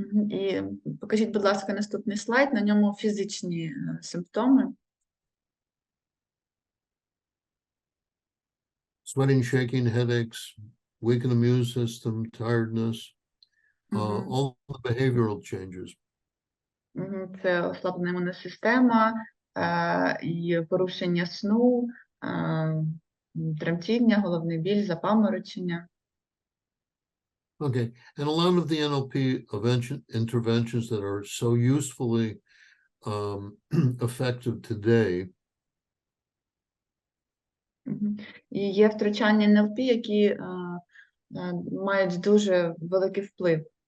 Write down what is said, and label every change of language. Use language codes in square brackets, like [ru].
[uk] І покажіть, будь ласка, наступний слайд, на ньому фізичні симптоми. [en] Sweating, shaking, headaches, weakened immune system, tiredness, all the behavioral changes. [uk] Це ослаблена імунна система, і порушення сну, тремтіння, головний біль, запаморочення. [en] Okay, and a lot of the NLP interventions that are so usefully effective today [uk] І є втручання НЛП, які мають дуже великий вплив.